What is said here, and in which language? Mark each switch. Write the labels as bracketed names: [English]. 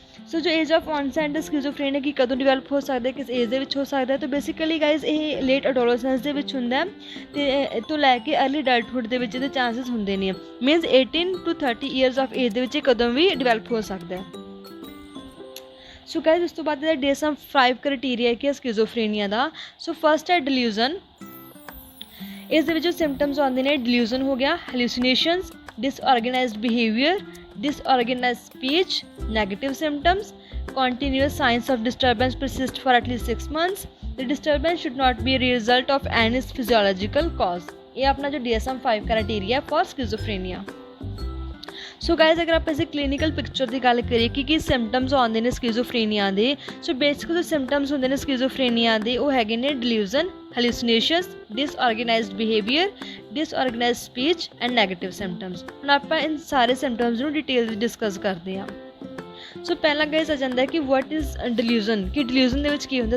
[Punjabi] ਸੋ ਜੋ age of ਔਨਸੈਟ schizophrenia ਕੀ ਕਦੋਂ develop ਹੋ ਸਕਦਾ, ਕਿਸ ਏਜ ਦੇ ਵਿੱਚ ਹੋ ਸਕਦਾ, ਤਾਂ ਬੇਸਿਕਲੀ ਗਾਈਜ਼ ਇਹ ਲੇਟ ਅਡੋਲੈਸੈਂਸ ਦੇ ਵਿੱਚ ਹੁੰਦਾ ਅਤੇ ਤੋਂ ਲੈ ਕੇ ਅਰਲੀ ਅਡਲਟਹੁੱਡ ਦੇ ਵਿੱਚ ਇਹਦੇ ਚਾਂਸਿਸ ਹੁੰਦੇ ਨੇ। Means 18 to 30 years of age ਦੇ ਵਿੱਚ ਇਹ ਕਦੋਂ ਵੀ ਡਿਵੈਲਪ ਹੋ ਸਕਦਾ ਹੈ। ਸੋ ਗਾਇਜ਼, ਉਸ ਤੋਂ ਬਾਅਦ ਇਹਦਾ DSM-5 ਕ੍ਰਾਈਟੀਰੀਆ ਕੀ ਹੈ ਸਕਿਜ਼ੋਫਰੇਨੀਆ ਦਾ। ਸੋ ਫਸਟ ਹੈ ਡਿਲਿਊਜ਼ਨ। ਇਸ ਦੇ ਵਿੱਚ ਸਿੰਪਟਮਸ ਆਉਂਦੇ ਨੇ [English] Delusion ਹੋ ਗਿਆ, hallucinations, disorganized behavior, disorganized speech, negative symptoms, continuous signs of disturbance persist for at least 6 months. The disturbance should not be a result of any physiological cause. [Hindi] ये अपना जो DSM-5 criteria for schizophrenia. [Punjabi] So guys ਅਗਰ ਆਪਾਂ ਇਸੇ clinical picture ਦੀ ਗੱਲ ਕਰੀਏ ਕਿ symptoms ਆਉਂਦੇ ਨੇ ਸਕਿਜ਼ੋਫਰੇਨੀਆ ਦੇ, ਸੋ ਬੇਸਿਕ ਜੋ ਸਿੰਪਟਮਸ ਹੁੰਦੇ ਨੇ ਸਕਿਜ਼ੋਫਰੇਨੀਆ ਦੇ ਉਹ ਹੈਗੇ ਨੇ ਡਿਲੂਜ਼ਨ, ਹੈਲੂਸੀਨੇਸ਼ਨਸ, ਡਿਸਆਰਗੇਨਾਈਜ਼ਡ behaviour, ਡਿਸਆਰਗੇਨਾਈਜ਼ਡ speech and negative symptoms. ਹੁਣ ਆਪਾਂ ਇਨ ਸਾਰੇ ਸਿੰਪਟਮਸ ਨੂੰ ਡਿਟੇਲ ਵਿੱਚ ਡਿਸਕਸ ਕਰਦੇ ਹਾਂ। ਸੋ ਪਹਿਲਾਂ ਗਾਇਜ਼ ਆ ਜਾਂਦਾ ਕਿ ਵਾਟ ਇਜ਼ ਡਿਲੂਜ਼ਨ, ਕਿ ਡਿਲੂਜ਼ਨ ਦੇ ਵਿੱਚ ਕੀ ਹੁੰਦਾ।